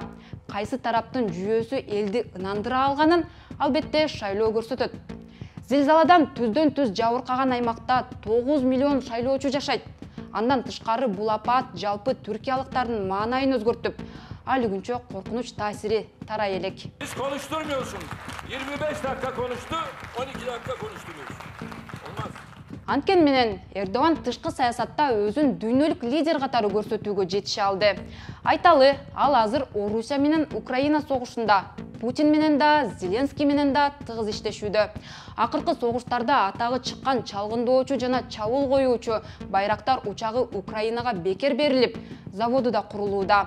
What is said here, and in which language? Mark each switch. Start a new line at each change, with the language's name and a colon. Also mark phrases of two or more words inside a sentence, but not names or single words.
Kyrgyz: Кайсы тараптын жүйөөсү элди ынандыра алганын албетте шайлоо көрсөтөт. Зилзаладан түздөн түз жабыркаган аймакта 9 миллион шайлоочу жашайт. Андан тышкары бул апат жалпы түркиялыктардын маанайын өзгөртүп, али күнчө коркунуч таасири тарай элек.
Turkish: Siz konuşturmuyorsun. 25 dakika konuştu, 12 dakika konuşturuyorsun. Olmaz.
Kyrgyz: Анткени менен Эрдоган тышкы саясатта өзүн дүйнөлүк лидер катары көрсөтүүгө жетише алды. Айталы, ал азыр Орусия менен Украина согушунда, Путин менен да, Зеленский менен да тыгыз иштешүүдө. Акыркы согуштарда атагы чыккан чалгындоочу жана чабуул коюучу Байрактар учагы Украинага бекер берилип, заводу да курулууда.